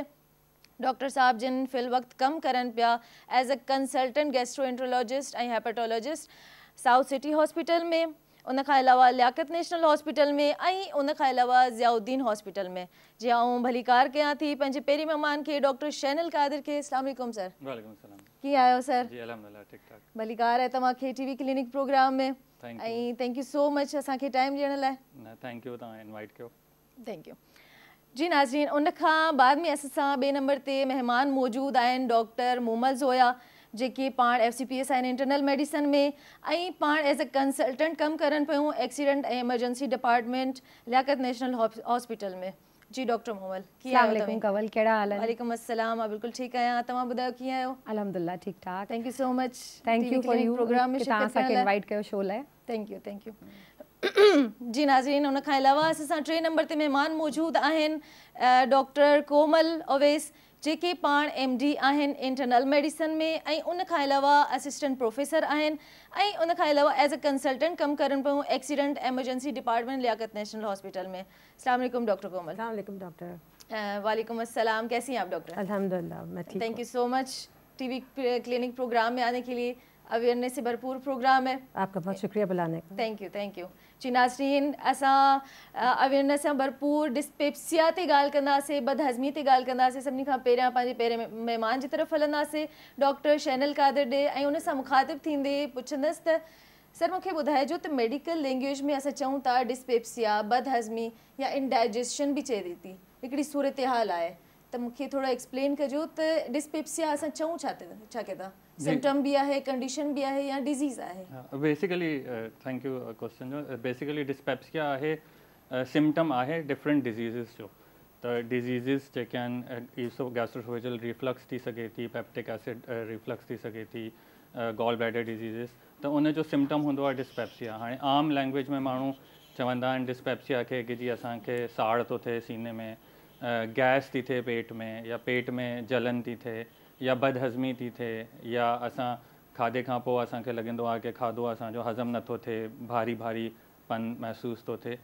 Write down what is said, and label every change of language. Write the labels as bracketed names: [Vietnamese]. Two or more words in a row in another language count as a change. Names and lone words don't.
[Sindhi] डॉक्टर साहब जिन फ़िल वक़्तु कमु करनि पिया [English] as a consultant gastroenterologist [Sindhi] ऐं हेपेटोलॉजिस्ट साउथ सिटी हॉस्पिटल में, उन खां अलावा लियाकत नेशनल हॉस्पिटल में, ऐं उन खां अलावा ज़ियाउद्दीन हॉस्पिटल में। जी आऊं भलीकार कयां थी पंहिंजे पहिरीं महिमान खे डॉक्टर शहनल कादिर खे। [Arabic] السلام عليكم सर। وعليكم السلام. [Sindhi] कीअं आहियो सर? जी अल्हम्दुलिल्लाह ठीक ठाक। भलीकार आहे तव्हांखे टीवी क्लिनिक प्रोग्राम में। ऐं [English] thank you so much [Sindhi] असांखे टाइम ॾियण लाइ। [English] thank you, [Sindhi] तव्हां इनवाइट कयो। [English] thank you. [Sindhi] जी नाज़रीन, उन खां बाद में असां सां ॿिए नंबर ते महिमान मौजूदु आहिनि डॉक्टर मोमल ज़ोया, जेके पाण FCPS आहिनि [English] internal medicine [Sindhi] में, ऐं पाण [English] as a consultant [Sindhi] कमु करनि पियूं एक्सीडेंट ऐं [English] emergency department [Sindhi] लियाकत नेशनल हॉस्पिटल में। जी डॉक्टर मोमल, कीअं आहियो? कंवल, कहिड़ा हाल आहिनि? [Arabic] وعليكم السلام, [Sindhi] मां बिल्कुलु ठीकु आहियां। तव्हां ॿुधायो कीअं आहियो? अल्हम्दुलिल्लाह ठीक ठाक। [English] thank you so much. thank you for you [Sindhi] प्रोग्राम में तव्हां असांखे इनवाइट कयो शो लाइ। [English] thank you, thank you. [Sindhi] जी नाज़रीन, उन खां अलावा असां सां टे नंबर ते महिमान मौजूदु आहिनि डॉक्टर कोमल ओवैस, जेके पाण MD आहिनि [English] internal medicine [Sindhi] में, ऐं उन खां अलावा [English] assistant professor [Sindhi] आहिनि, ऐं उन खां अलावा [English] as a consultant [Sindhi] कमु करनि पियूं [English] accident emergency department [Sindhi] लियाकत नेशनल हॉस्पिटल में। [Arabic] السلام عليكم डॉक्टर कोमल। السلام عليكم डॉक्टर। وعليكم السلام, [Urdu] کیسی ہیں آپ ڈاکٹر? الحمدللہ میں ٹھیک ہوں. [English] thank you so much [Urdu] टीवी क्लिनिक प्रोग्राम میں آنے کے لیے. اویئرنس سے بھرپور پروگرام ہے. آپ کا بہت شکریہ بلانے کا. [English] thank you, thank you. [Sindhi] जी नाज़रीन, असां अवेयरनेस सां भरपूर डिस्पेप्सिया ते ॻाल्हि कंदासीं, बदहज़मी ते ॻाल्हि कंदासीं। सभिनी खां पहिरियां पंहिंजे पहिरें महिमान जी तरफ़ हलंदासीं डॉक्टर शहनल कादिर ॾे, ऐं उन सां मुखातिब थींदे पुछंदसि त सर मूंखे ॿुधाइजो त [English] medical language [Sindhi] में असां चऊं था डिस्पेप्सिया, बदहज़मी या इंडाइजेशन बि चए थी, हिकिड़ी सूरत हाल आहे, त मूंखे थोरो एक्सप्लेन कजो त डिस्पेप्सिया असां चऊं छा के था? सिम्टम भी आहे, कंडीशन भी आहे, या डिजीज़ आहे? [English] basically thank you question [Sindhi] जो। [English] basically dyspepsia [Sindhi] आहे सिम्टम आहे [English] different diseases [Sindhi] जो। त डिजीज़िस जेके आहिनि [English] gastroesophageal reflux [Sindhi] थी सघे थी, [English] peptic acid reflux [Sindhi] थी सघे थी, [English] gall bladder diseases, [Sindhi] त उन जो सिम्टम हूंदो आहे डिस्पेप्सिया। हाणे आम लैंग्वेज में माण्हू चवंदा आहिनि डिस्पेप्सिया खे कि जी असांखे साड़ थो थिए सीने में, गैस थी थिए पेट में, या पेट में जलन थी थिए, या बदहज़मी थी थिए, या असां खाधे खां पोइ असांखे लॻंदो आहे कि खाधो असांजो हज़म नथो थिए, भारी भारीपन महसूसु थो थिए।